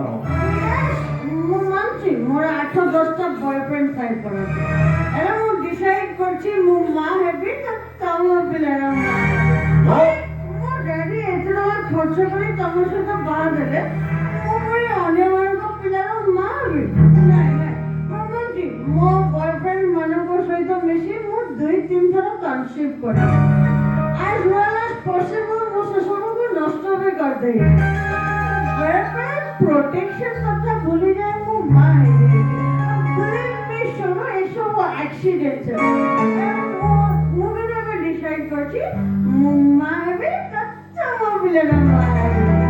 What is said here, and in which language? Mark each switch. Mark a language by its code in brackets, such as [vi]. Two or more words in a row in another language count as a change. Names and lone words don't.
[or] ମୁଁ ମାନୁଛି ମୋର 8-10ଟା ବୟଫ୍ରେଣ୍ଡ ଥାଇପାରନ୍ତି, ହେଲେ ମୁଁ ଡିସାଇଡ୍ କରିଛି ମୁଁ ମା ହେବି ତ ତମ ପିଲାର ମା। ମୋ ଡାଡି ଏତେ ଟଙ୍କା ଖର୍ଚ୍ଚ କରି ତମ ସହିତ ବାହା ଦେଲେ ମୁଁ ପୁଣି ଅନ୍ୟମାନଙ୍କ ପିଲାର ମା ହେବି? ନାଇଁ ମୁଁ ମାନୁଛି ମୋ ବୟଫ୍ରେଣ୍ଡ ମାନଙ୍କ ସହିତ ମିଶି ମୁଁ 2-3 ଥର କନସିଭ୍ କରେ। [en] as well as possible [or] ମୁଁ ସେସବୁକୁ ନଷ୍ଟ ବି କରିଦେଇ। ବେଳେବେଳେ ପ୍ରୋଟେକ୍ସନ କଥା ଭୁଲିଯାଏ, ମୁଁ ମା ହେଇଯାଇଛି। ଶୁଣ ଏସବୁ ଆକ୍ସିଡେଣ୍ଟ। ମୁଁ ବି ଏବେ ଡିସାଇଡ୍ କରିଛି ମୁଁ ମା ହେବି ତ ତମ ପିଲାର ମା ହେବି।